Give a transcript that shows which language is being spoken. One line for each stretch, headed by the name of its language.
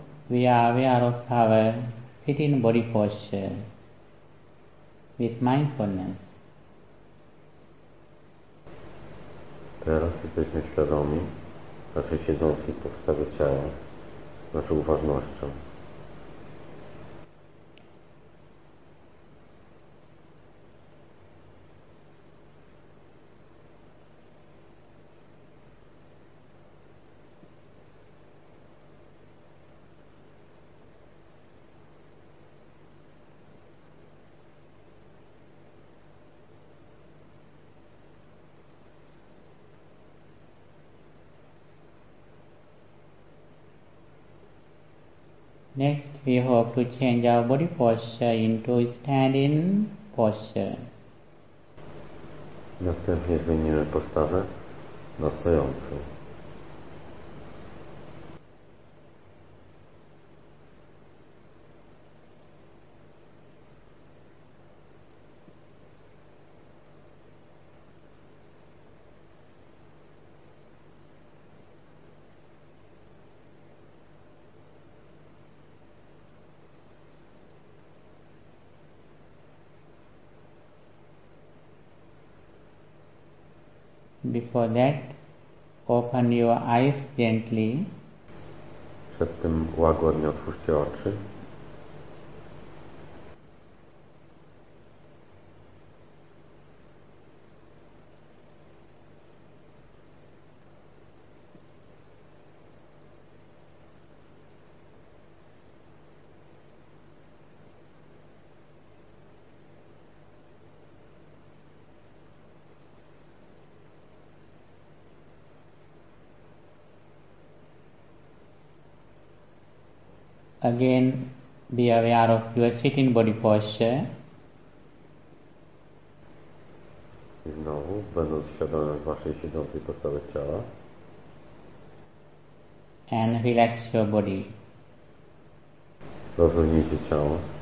English: we are aware of our sitting body posture with mindfulness.
Polish: Teraz jesteśmy świadomi naszej siedzącej postawy ciała, naszą uważnością.
English: Next, we hope to change our body posture into standing posture.
Polish: Następnie zmienimy postawę na stojącą.
English: For that, open your eyes gently.
Polish: Przed tym łagodnie otwórzcie oczy.
English: Again, be aware of your sitting body posture.
Polish: I znowu, będąc świadomym waszej siedzącej postawy ciała.
English: And relax your body.
Polish: Rozluźnijcie ciało.